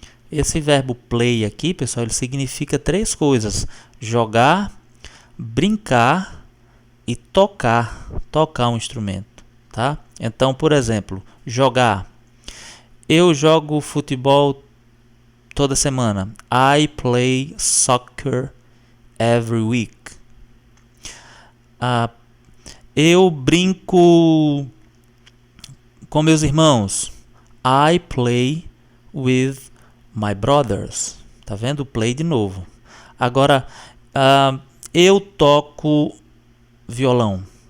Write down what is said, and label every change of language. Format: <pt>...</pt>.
<pt>Esse verbo play aqui, pessoal, ele significa três coisas: jogar, brincar e tocar. Tocar um instrumento, tá? Então, por exemplo, jogar. Eu jogo futebol toda semana.</pt> <en>I play soccer every week.</en> <pt>Eu brinco com meus irmãos.</pt> <en>I play with my brothers.</en> <pt>Tá vendo? Play de novo. Agora, eu toco violão.</pt>